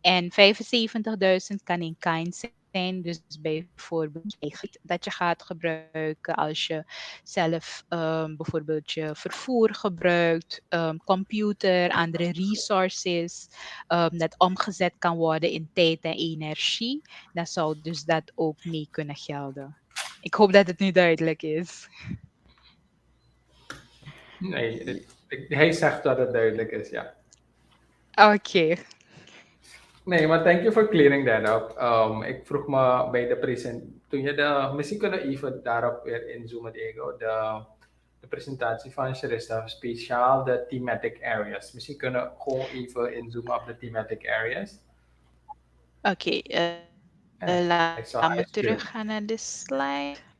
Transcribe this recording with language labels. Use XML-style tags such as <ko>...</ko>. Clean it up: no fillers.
<nl>En 75.000 kan in kind zijn. Dus bijvoorbeeld dat je gaat gebruiken als je zelf bijvoorbeeld je vervoer gebruikt, computer, andere resources, dat omgezet kan worden in tijd en energie. Dan zou dus dat ook mee kunnen gelden. Ik hoop dat het nu duidelijk is. Nee, hij zegt dat het duidelijk is, ja. Oké. Nee, maar</nl> <en>thank you for clearing that up.</en> <nl>Ik vroeg me bij de toen je misschien kunnen even daarop weer inzoomen, Diego, de presentatie van Shreshta, speciaal de thematic areas. Misschien kunnen we gewoon even inzoomen op de thematic areas. Oké, laten we teruggaan naar de slide.</nl>